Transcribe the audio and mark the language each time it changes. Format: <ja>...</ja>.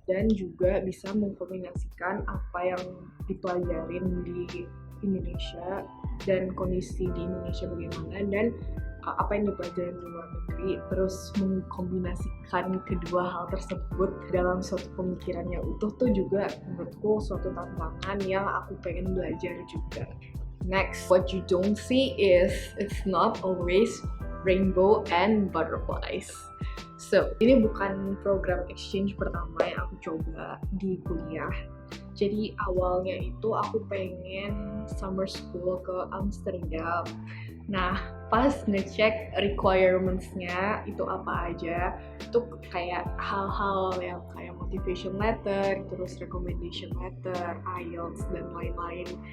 <id>Dan juga bisa mengkombinasikan apa yang dipelajarin di Indonesia dan kondisi di Indonesia bagaimana, dan apa yang dipelajarin di luar negeri, terus mengkombinasikan kedua hal tersebut dalam suatu pemikiran yang utuh tuh juga menurutku suatu tantangan yang aku pengen belajar juga.</id> <en>Next, what you don't see is it's not always rainbow and butterflies.</en> <id>So, ini bukan program exchange pertama yang aku coba di kuliah. Jadi awalnya itu aku pengen summer school ke Amsterdam. Nah, pas ngecek requirements-nya itu apa aja, itu kayak hal-hal yang kayak motivation letter, terus recommendation letter, IELTS, dan lain-lain.</id>